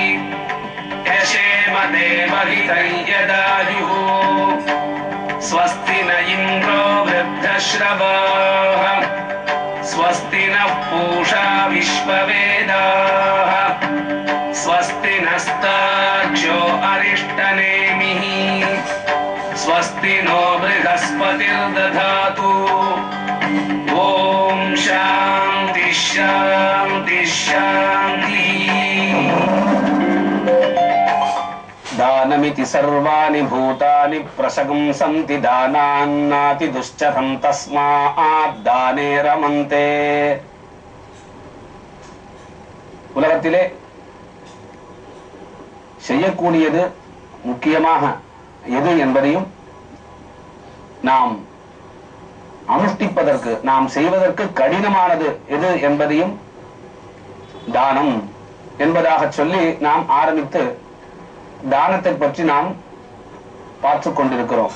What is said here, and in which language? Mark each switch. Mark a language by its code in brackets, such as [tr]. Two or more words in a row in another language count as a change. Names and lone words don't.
[sa] यशेम देवहितं यदायुः स्वस्ति न इन्द्रो वृद्धश्रवाः स्वस्ति नः पूषा विश्ववेदाः स्वस्ति नस्तार्क्ष्यो अरिष्टनेमिः स्वस्ति नो बृहस्पतिर्दधातु ॐ शान्ति शान्ति शान्तिः। दानमिति सर्वाणि भूतानि प्रशंसन्ति दानान्नाति दुश्चरं तस्मात् दाने रमन्ते। [ta] உலகத்திலே செய்யக்கூடியது முக்கியமாக எது என்பதையும் நாம் அனுஷ்டிப்பதற்கு நாம் செய்வதற்கு கடினமானது எது என்பதையும் தானம் என்பதாக சொல்லி நாம் ஆரம்பித்து தானத்தை பற்றி நாம் பார்த்து கொண்டிருக்கிறோம்.